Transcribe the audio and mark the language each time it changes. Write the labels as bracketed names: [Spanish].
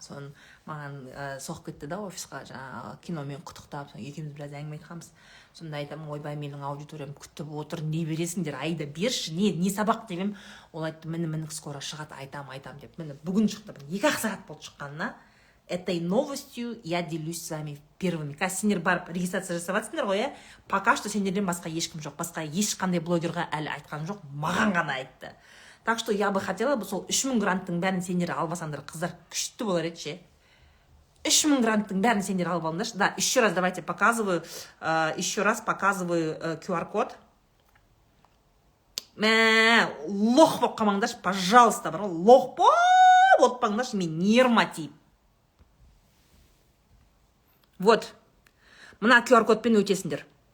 [Kazakh] Соны маған соғып кетті да офисқа, жаңағы киномен құттықтап, екеуміз біраз әңгіме айтқанбыз. Сонда айтамын, ойбай, менің аудиториям күтіп отыр, не бересіңдер, Аида берші, не сабақ демем. Ол айтты, міне скоро шығады, айтам деп. Міне бүгін шықты, 2 сағат болды шыққанына. [Russian] Этой новостью я делюсь с вами первыми. [Kazakh] Қазір сендер барып регистрация жасаватсыңдар ғой, пока что сендерден басқа ешкім жоқ, басқа ешқандай блогерға әлі айтқан жоқ, маған ғана айтты. [Russian] Так что я бы хотела, [Kazakh] сол 3000 гранттың бәрін сендер албасаңдар, қыздар күшті болар еді ше. 3000 гранттың бәрін сендер алып алыңдаршы. [Russian] Да, еще раз давайте показываю QR-код. [Kazakh] Лох болып қалмаңдаршы, пожалуйста, лох болып қалмаңдаршы, мен нервыма тиіп. Вот, мына QR-кодпен өтесіңдер.